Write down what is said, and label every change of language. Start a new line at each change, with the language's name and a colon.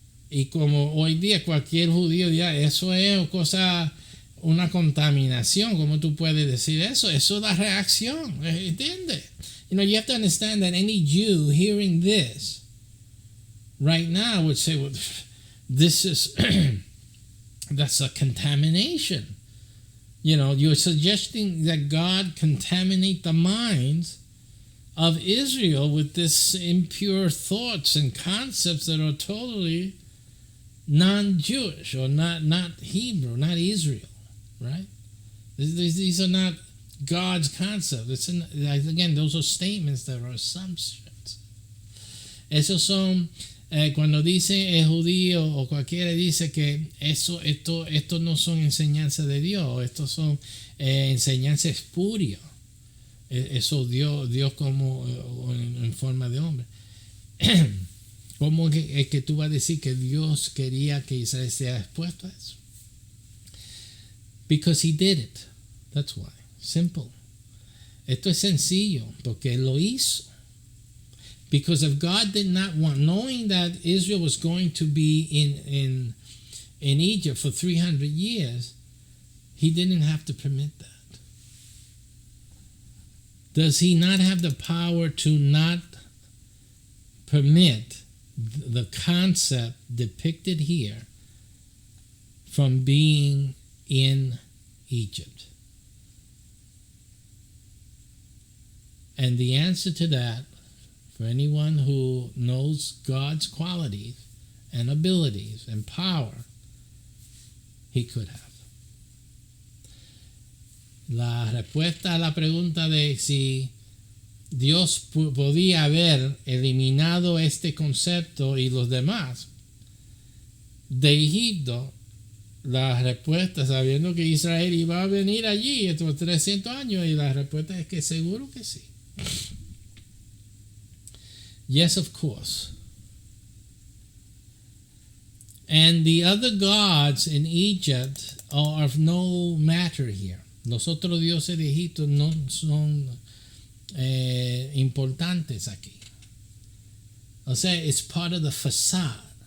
Spanish: Y como hoy día cualquier judío dirá, eso es una contaminación, ¿cómo tú puedes decir eso? Eso da reacción, ¿entiendes?
English: You have to understand that any Jew hearing this right now would say, well, this is that's a contamination. You're suggesting that God contaminate the minds of Israel with this impure thoughts and concepts that are totally non-Jewish or not Hebrew, not Israel, right? These are not God's concepts. Again, those are statements that are assumptions.
Spanish: Esos son cuando dice el judío o cualquiera dice que esto no son enseñanzas de Dios, estos son enseñanzas espurias. Eso Dios como en forma de hombre. ¿Cómo es que tú vas a decir que Dios quería que Israel sea expuesto a eso?
English: Because he did it. That's why. Simple.
Spanish: Esto es sencillo porque él lo hizo.
English: Because if God did not want, knowing that Israel was going to be in Egypt for 300 years, he didn't have to permit that. Does he not have the power to not permit the concept depicted here from being in Egypt? And the answer to that, for anyone who knows God's qualities and abilities and power, he could have.
Spanish: La respuesta a la pregunta de si Dios podía haber eliminado este concepto y los demás de Egipto, la respuesta, sabiendo que Israel iba a venir allí estos 300 años, y la respuesta es que seguro que sí.
English: Yes, of course. And the other gods in Egypt are of no matter here.
Spanish: Los otros dioses de Egipto no son importantes aquí. O sea,
English: it's part of the facade.